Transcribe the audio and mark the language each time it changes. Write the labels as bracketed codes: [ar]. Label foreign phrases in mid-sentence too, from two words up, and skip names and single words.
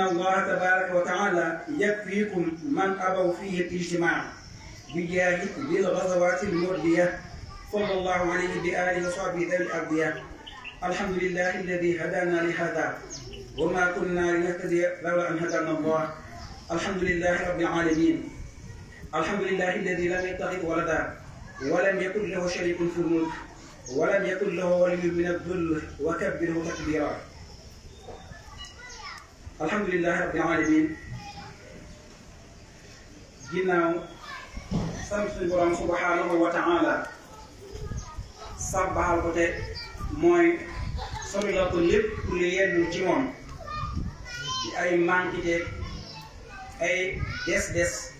[ar] الله تبارك وتعالى يكفيكم من أبوا فيه الاجتماع بجاه ذي الغزوات المردية صلى الله عليه بآله وصحبه ذوي الأرضية الحمد لله الذي هدانا لهذا وما كنا لنهتدي لولا أن هدانا الله الحمد لله رب العالمين الحمد لله الذي لم يتخذ ولدا ولم يكن له شريك في الملك ولم يكن له ولي من الذل وكبره تكبيرا الحمد لله رب العالمين [wo] ginnaaw sant suñu borom [ar] سبحانه وتعالى [wo] sàbbaal ko te mooy sori la ko lépp lu yenn ci moom ci ay manquité ay des